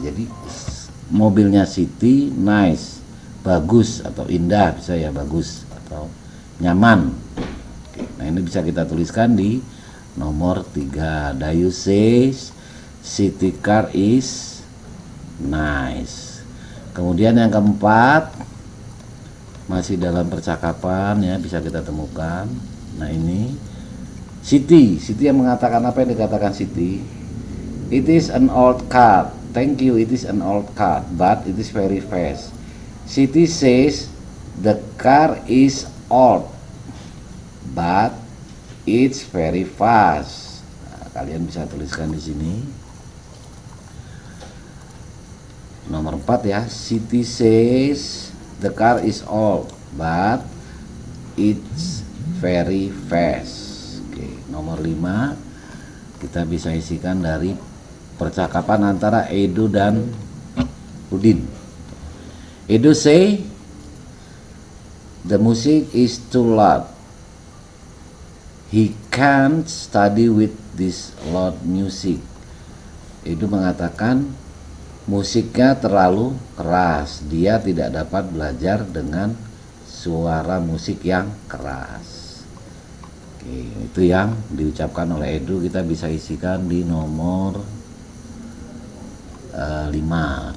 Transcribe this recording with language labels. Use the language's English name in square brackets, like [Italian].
[Indonesian] Jadi mobilnya Siti nice, bagus atau indah, bisa ya, bagus atau nyaman. Oke, nah ini bisa kita tuliskan di nomor 3. [English] Dayu says city car is nice. [Indonesian] Kemudian yang keempat, masih dalam percakapan, ya, bisa kita temukan. Nah ini Siti yang mengatakan apa yang dikatakan Siti? [English] It is an old car. Thank you, it is an old car, but it is very fast. Siti says the car is old, but it's very fast. [Indonesian] Nah, kalian bisa tuliskan di sini. Nomor 4, ya. [English] Siti says the car is old, but it's very fast. [Indonesian] Oke, nomor 5 kita bisa isikan dari percakapan antara Edo dan Udin. [English] Edo say the music is too loud. He can't study with this loud music. [Indonesian] Edo mengatakan musiknya terlalu keras. Dia tidak dapat belajar dengan suara musik yang keras. Oke, itu yang diucapkan oleh Edo. Kita bisa isikan di nomor 5.